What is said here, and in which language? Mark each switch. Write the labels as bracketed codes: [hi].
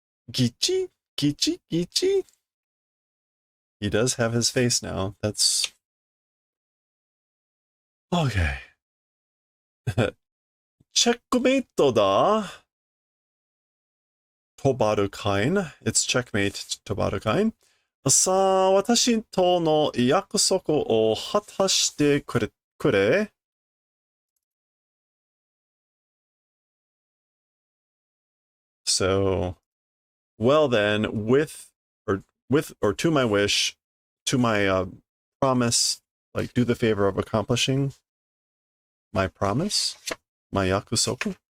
[en] Gichi, Gichi, Gichi. He does have his face now. That's okay. Checkmate da. Tobarukain. It's checkmate, Tobarukain. [ja] さあ、私との約束を果たしてくれ。 [en] So, well then, with or to my wish, to my promise, like do the favor of accomplishing my promise, my yakusoku.